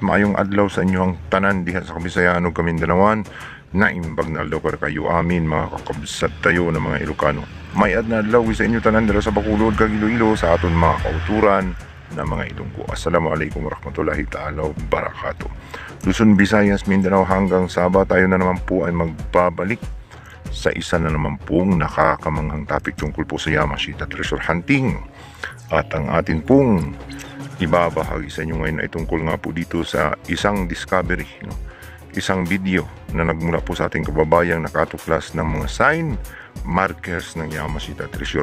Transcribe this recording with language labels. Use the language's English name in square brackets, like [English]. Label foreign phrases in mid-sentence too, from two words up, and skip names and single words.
[Cebuano] Maayong adlaw sa inyong tanan diha sa Kabisayan ug Kamindanawan. [Iloko] Naimbag na adlaw kayo amin mga kakabsat tayo ng mga Ilocano. [Hiligaynon] May adna adlaw sa inyo tanan dira sa Bacolod kag Iloilo sa aton mga kauturan na mga Ilonggo. [Arabic] السلام عليكم ورحمة الله تعالى وبركاته. [Filipino] Luzon, Visayas, Mindanao hanggang Sabah tayo na naman po ay magbabalik sa isa na naman pong nakakamanghang topic tungkol po sa Yamashita [English] Treasure Hunting. [Filipino] At ang atin pong ibabahagi sa inyo ngayon ay tungkol nga po dito sa isang discovery, isang video na nagmula po sa ating kababayang nakatuklas ng mga [English] sign markers [Filipino] ng Yamashita Treasure.